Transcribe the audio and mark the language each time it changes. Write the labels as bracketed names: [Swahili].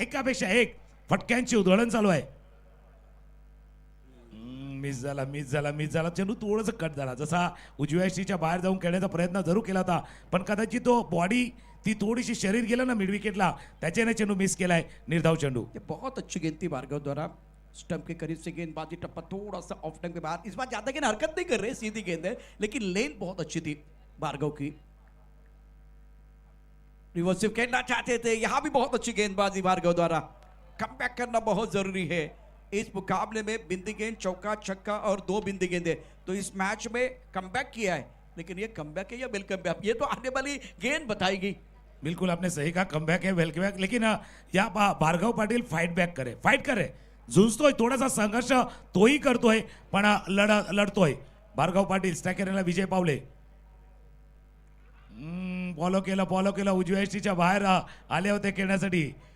[Marathi] एकापेक्षा एक फटक्यांची उधळण चालू आहे. मिस झाला चेंडू थोडंसं कट झाला, जसा उजव्या यष्टीच्या बाहेर जाऊन खेळण्याचा प्रयत्न जरूर केला होता, पण कदाचित तो बॉडी ती थोडीशी शरीर गेलं ना मिड विकेटला, त्याच्याने चेंडू मिस केलाय. निर्धाव चेंडू. [Hindi] ये बहुत अच्छी गेंद थी भार्गव द्वारा, स्टंप के करीब से गेंदबाजी, टप्पा थोड़ा सा ऑफ स्टंप के बाहर। इस बार ज्यादा गेंद हरकत नहीं कर रहे, सीधी गेंद है, लेकिन लेन बहुत अच्छी थी भार्गव की। रिवर्सिव खेलना चाहते थे, यहां भी बहुत अच्छी गेंदबाजी भार्गव द्वारा। कमबैक करना बहुत जरूरी है इस मुकाबले में। बिंदी गेंद, चौका, छक्का और 2 बिंदी गेंदें, तो इस मैच में कमबैक किया है, लेकिन ये कमबैक है या वेलकम बैक, ये तो आने वाली गेंद बताएगी। बिल्कुल आपने सही कहा, कमबॅक है, वेलकम बैक, लेकिन [Marathi] या भार्गव पाटील फाइट करे, झुंजतोय, थोडासा संघर्ष तोही करतोय, पण लढतोय भार्गव पाटील. स्टॅकेरला विजय पावले फॉलो केलं, उजव्या यष्टीच्या बाहेर आले होते खेळण्यासाठी.